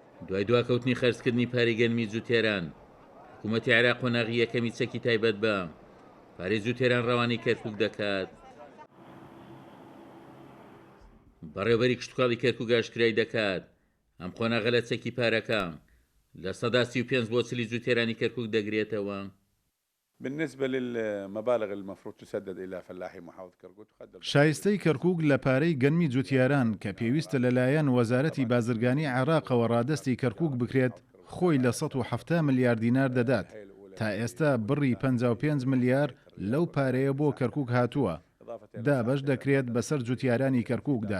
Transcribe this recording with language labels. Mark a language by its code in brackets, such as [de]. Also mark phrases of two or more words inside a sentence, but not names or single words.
[ckb] دوای دواکەوتنی خەرجکردنی پارەی گەنمی جوتێران حکوومەتی عێراق قۆناغی یەکەمی چەکی تایبەت بە پارەی جوتێران ڕەوانی کەرکووک دەکات. بەڕێوەبەری کشتتوکاڵی کەرکووک ئاشکرای دەکات ئەم قۆناغە لە چەکی پارەکە لە سەدا 35 بۆ 40 جوتێرانی کەرکووک دەگرێتەوە. [ar] بالنسبة للمبالغ المفروض تسدد إلى فلاحي محافظة كركوك [ckb] شایستەی کەرکووک لە پارەی گەنمی جوتیاران کە پێویستە لەلایەن وەزارەتی بازرگانی عێراقەوە ڕادەستی کەرکووک بکرێت خۆی لە 170 ملیار دینار دەدات. تا ئێستا بڕی 55 ملیار لەو پارەیە بۆ کەرکووک هاتووە. دابەش دەکرێت بەسەر جوتیارانی کەرکووکدا.